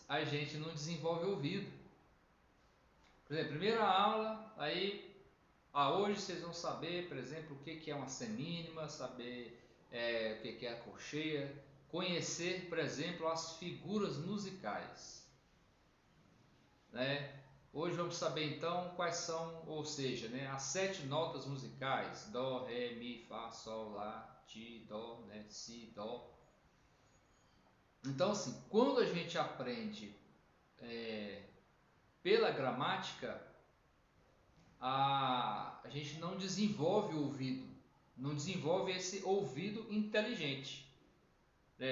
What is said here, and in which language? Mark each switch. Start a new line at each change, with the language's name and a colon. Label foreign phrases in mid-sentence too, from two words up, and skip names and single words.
Portuguese: A gente não desenvolve o ouvido. Por exemplo, primeira aula, aí hoje vocês vão saber, por exemplo, o que é uma semínima, saber o que é a colcheia, conhecer, por exemplo, as figuras musicais, né? Hoje vamos saber então quais são, ou seja, né, as 7 notas musicais: dó, ré, mi, fá, sol, lá, ti, dó, né, si, dó. Então, assim, quando a gente aprende pela gramática, a gente não desenvolve o ouvido, não desenvolve esse ouvido inteligente, né?